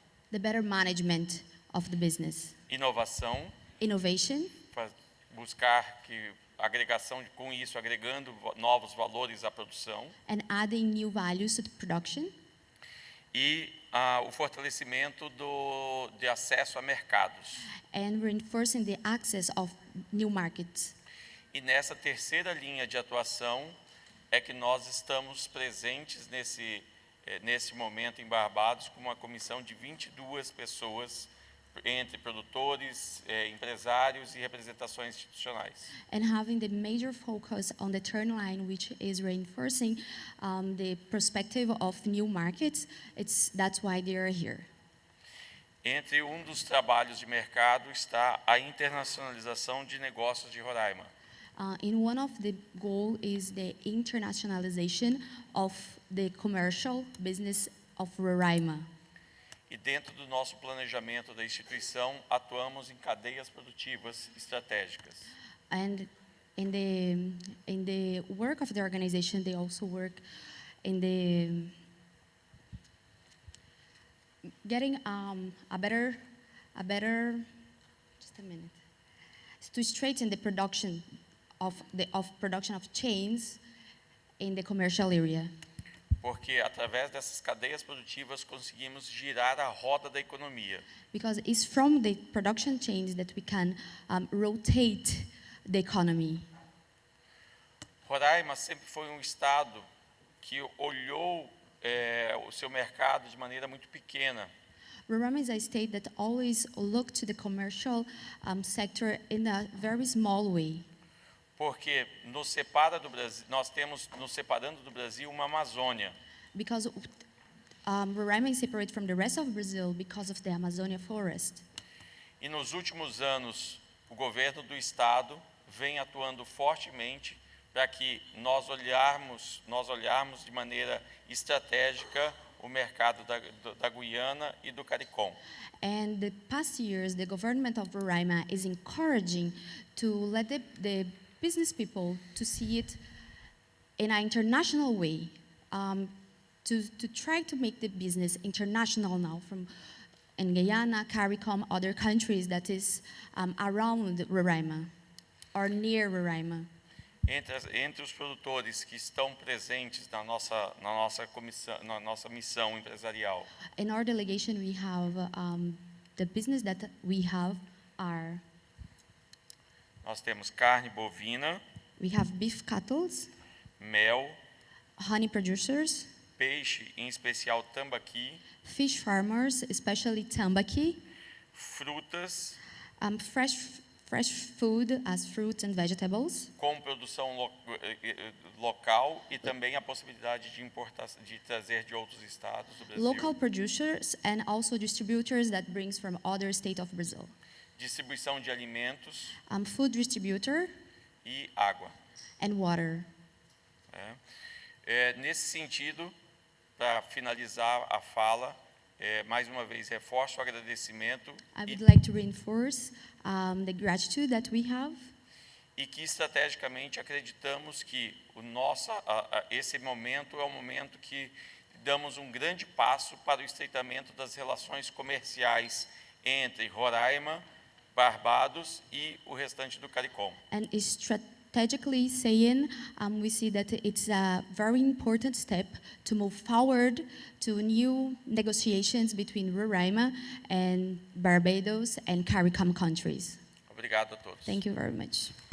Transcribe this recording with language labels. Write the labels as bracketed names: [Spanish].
[English] The better management of the business. [Portuguese] inovação, [English] Innovation, [Portuguese] buscar com isso agregando novos valores à produção, [English] and adding new values to the production. [Portuguese] e o fortalecimento de acesso a mercados. [English] And reinforcing the access of new markets. [Portuguese] E nessa terceira linha de atuação é que nós estamos presentes nesse momento em Barbados com uma comissão de 22 pessoas, entre produtores, empresários e representações institucionais. [English] And having the major focus on the third line, which is reinforcing the perspective of new markets, that's why they are here. [Portuguese] Entre dos trabalhos de mercado está a internacionalização de negócios de Roraima. [English] In one of the goal is the internationalization of the commercial business of Roraima. [Portuguese] E dentro do nosso planejamento da instituição, atuamos em cadeias produtivas estratégicas. [English] And in the work of the organization, they also work in the getting a better just a minute, to straighten the production of chains in the commercial area. [Portuguese] Porque através dessas cadeias produtivas conseguimos girar a roda da economia. [English] Because it's from the production chains that we can rotate the economy. [Portuguese] Roraima sempre foi estado que olhou o seu mercado de maneira muito pequena. [English] Roraima is a state that always looked to the commercial sector in a very small way. [Portuguese] Porque nos separa do Brasil, nós temos nos separando do Brasil uma Amazônia. [English] Because Roraima is separate from the rest of Brazil because of the Amazonia forest. [Portuguese] E nos últimos anos o governo do estado vem atuando fortemente para que nós olharmos de maneira estratégica o mercado da Guiana e do CARICOM. [English] And the past years, the government of Roraima is encouraging to let the business people to see it in an international way, to try to make the business international now from in Guyana, CARICOM, other countries that is around Roraima or near Roraima. [Portuguese] Entre os produtores que estão presentes na nossa missão empresarial, [English] In our delegation, we have the business that we have are [Portuguese] nós temos carne bovina, [English] we have beef cattle, [Portuguese] mel, [English] honey producers, [Portuguese] peixe, em especial tambaqui, [English] fish farmers, especially tambaqui, [Portuguese] frutas, [English] fresh food as fruits and vegetables, [Portuguese] com produção local e também a possibilidade de trazer de outros estados do Brasil. [English] local producers, and also distributors that brings from other state of Brazil. [Portuguese] Distribuição de alimentos [English] Food distributor [Portuguese] e água. [English] and water. [Portuguese] Nesse sentido, para finalizar a fala, mais uma vez reforço o agradecimento [English] I would like to reinforce the gratitude that we have, [Portuguese] e que estrategicamente acreditamos que esse momento é um momento que damos um grande passo para o estreitamento das relações comerciais entre Roraima, Barbados e o restante do CARICOM. [English] and is strategically saying we see that it's a very important step to move forward to new negotiations between Roraima and Barbados and CARICOM countries. [Portuguese] Obrigado a todos. [English] Thank you very much.